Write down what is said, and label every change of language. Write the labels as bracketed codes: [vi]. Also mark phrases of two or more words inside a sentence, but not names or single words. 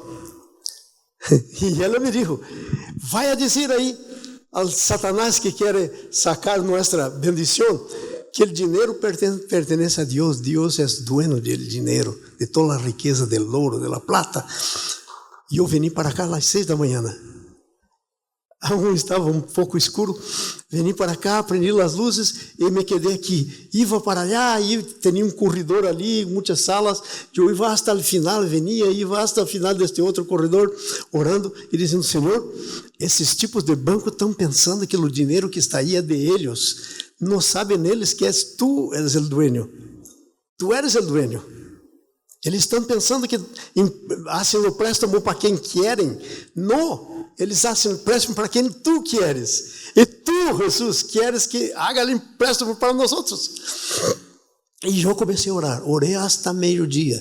[pt] E ela me disse: vai a dizer aí ao Satanás que quer sacar nossa bendição, que o dinheiro pertence a Deus. Deus é dueño do dinheiro, de toda a riqueza, do ouro, da plata. E eu vim para cá às 6 da manhã. Aún estava um pouco escuro. Vim para cá, prendi as luzes e me quedei aqui. [es] Iba para allá [pt] e tinha um corredor ali, muitas salas. Eu ia até o final, ia até o final deste outro corredor, orando e dizendo: Senhor, esses tipos de banco estão pensando que o dinheiro que está aí é de eles. Não sabem eles que [es] tu eres [pt] o dueño. [es] Tu eres [pt] o dueño. Eles estão pensando que fazem o préstamo para quem querem. Não, eles fazem o préstamo para quem tu queres. E tu, Jesus, queres que haga o empréstimo para nós outros. E eu comecei a orar. Orei hasta meio-dia.